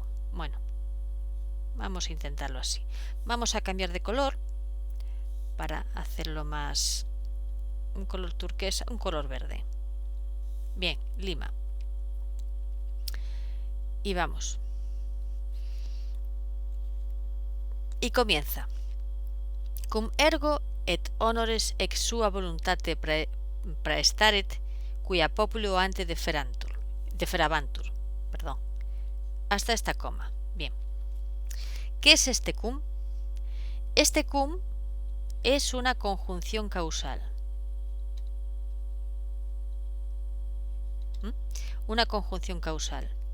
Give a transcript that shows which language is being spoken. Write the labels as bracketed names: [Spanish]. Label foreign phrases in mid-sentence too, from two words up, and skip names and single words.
[Spanish] Bueno, vamos a intentarlo así. Vamos a cambiar de color para hacerlo más un color turquesa, un color verde. Bien, Lima. Y vamos. Y comienza. [Latin] Cum ergo et honores ex sua voluntate praestaret, cuya populo ante deferabantur. [Spanish] Perdón. Hasta esta coma. Bien. ¿Qué es este cum? Este cum es una conjunción causal. Una conjunción causal.